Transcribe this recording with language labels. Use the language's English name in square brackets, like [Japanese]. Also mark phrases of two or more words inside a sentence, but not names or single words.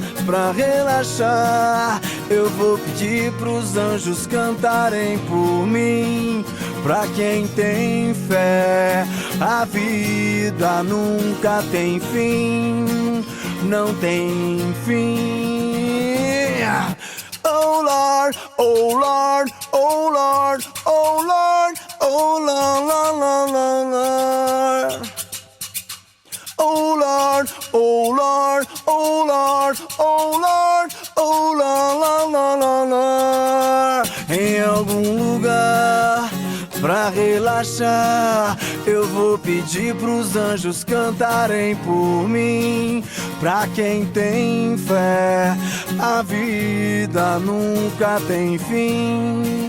[Portuguese] Pra relaxar, eu vou pedir pros anjos cantarem por mim. Pra quem tem fé, a vida nunca tem fim. Não tem fim. [English] Oh Lord, oh Lord, oh Lord, oh Lord, oh Lord, Lord, Lord, Lord. Oh Lord, oh Lord, oh Lord, oh Lord, oh Lord, Lord, Lord, Lord. [Portuguese] Em algum lugar pra relaxar, eu vou pedir pros anjos cantarem por mim. Pra quem tem fé, a vida nunca tem fim.